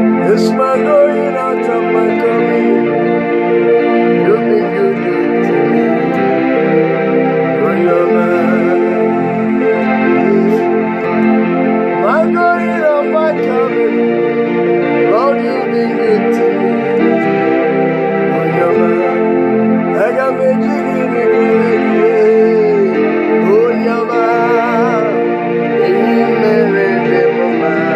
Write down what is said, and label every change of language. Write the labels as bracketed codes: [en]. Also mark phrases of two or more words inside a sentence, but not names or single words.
[en] It's my going out and my coming. You've been good to me. [ig] Onye ọma. [en] My going out, my coming. Lord, you've been good to me. [ig] Onye ọma. Aga m eji gịnị kelee gị? Onye ọma. Ihe i mere dị m mma.